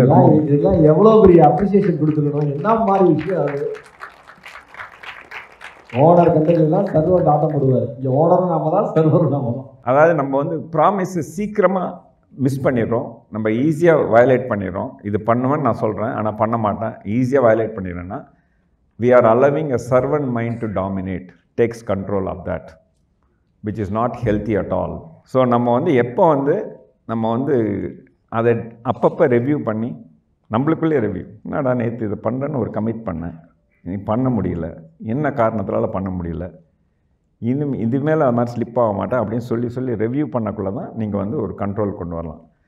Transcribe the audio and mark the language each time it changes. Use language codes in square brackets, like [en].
[ta] இதெல்லாம் எவ்வளோ பெரிய அப்ரிசியேஷன் கொடுத்துருக்கணும். என்ன மாதிரி விஷயம் அது? ஓனர் கண்டெல்லாம் சர்வர் ஆட்டம் போடுவார். இங்கே ஓனரும் நாம தான், சர்வரும் நாம தான். அதாவது நம்ம வந்து ப்ராமிஸை சீக்கிரமாக மிஸ் பண்ணிடுறோம், நம்ம ஈஸியாக வயலேட் பண்ணிடுறோம். இது பண்ணுவேன்னு நான் சொல்கிறேன், ஆனால் பண்ண மாட்டேன், ஈஸியாக violate பண்ணிடுறேன்னா [en] we are allowing a servant mind to dominate, takes control of that, which is not healthy at all. [ta] So நம்ம வந்து எப்போ வந்து நம்ம வந்து அதை அப்பப்போ ரெவ்யூ பண்ணி நம்மளுக்குள்ளே ரெவ்யூ, என்னடா நேற்று இதை பண்ணுறேன்னு ஒரு கமிட் பண்ணேன், நீ பண்ண முடியல, என்ன காரணத்தினால பண்ண முடியல, இது மேலே அது மாதிரி ஸ்லிப் ஆக மாட்டேன் அப்படின்னு சொல்லி ரெவ்யூ பண்ணக்குள்ளே தான் நீங்கள் வந்து ஒரு கண்ட்ரோல் கொண்டு வரலாம்.